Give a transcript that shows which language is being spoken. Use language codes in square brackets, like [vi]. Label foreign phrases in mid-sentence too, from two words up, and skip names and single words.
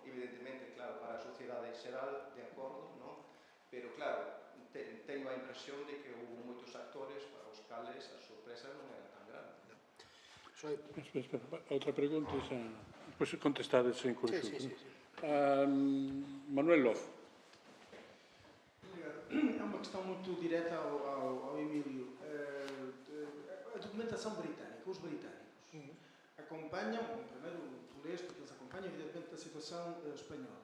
[gl] Evidentemente, claro, para a sociedade en xeral, de acordo, non? Pero claro, teño a impresión de que houve moitos actores para os cales a sorpresa non era tan grande. Espera, outra pregunta, xa... Depois contestades en conjunto. Sí. Manuel Loz. [pt] Obrigado. É uma questão muito direta ao Emílio. A documentação britânica, os britânicos, acompanham, primeiro tu leste, porque eles acompanham evidentemente a situação espanhola.